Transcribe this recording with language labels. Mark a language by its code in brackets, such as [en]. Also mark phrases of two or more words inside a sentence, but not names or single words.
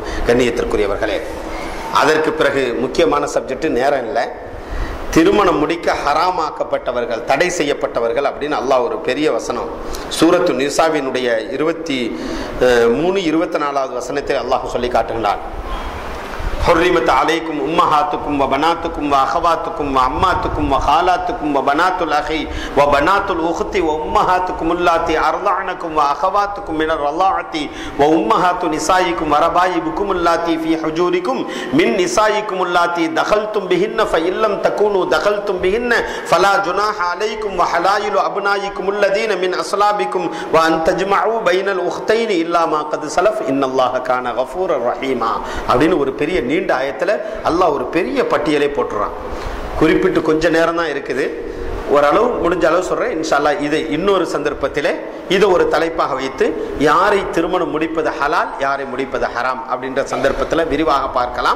[ta] கண்ணியத்திற்குரியவர்களே, அதற்கு பிறகு முக்கியமான சப்ஜெக்ட் நேரம் இல்லை. திருமணம் முடிக்க ஹராமாக்கப்பட்டவர்கள், தடை செய்யப்பட்டவர்கள் அப்படின்னு அல்லாஹ் ஒரு பெரிய வசனம் சூரத்து நிசாவினுடைய 23, 24வது வசனத்தில் அல்லாஹ் சொல்லி காட்டுகிறான். [ar] حرمت عليكم أمهاتكم وبناتكم وأخواتكم وعماتكم وخالاتكم وبنات الأخ وبنات الأخت وأمهاتكم اللاتي أرضعنكم وأخواتكم من الرضاعة وأمهات نسائكم وربائبكم اللاتي في حجوركم من نسائكم اللاتي دخلتم بهن فإن لم تكونوا دخلتم بهن فلا جناح عليكم وحلائل أبنائكم الذين من أصلابكم وأن تجمعوا بين الأختين إلا ما قد سلف إن الله كان غفورا رحيما [ta] அப்படின்னு ஒரு பெரிய நீண்ட ஆயத்துல அல்லாஹ் ஒரு பெரிய பட்டியலை போட்டுறான். குறிப்பிட்டு கொஞ்ச நேரம் தான் இருக்குது, ஓரளவு முடிஞ்ச அளவு சொல்றேன். [ar] إن شاء الله [ta] இதை இன்னொரு சந்தர்ப்பத்திலே இதை ஒரு தலைப்பாக வைத்து யாரை திருமணம் முடிப்பது ஹலால், யாரை முடிப்பது ஹராம் அப்படின்ற சந்தர்ப்பத்தில் விரிவாக பார்க்கலாம்.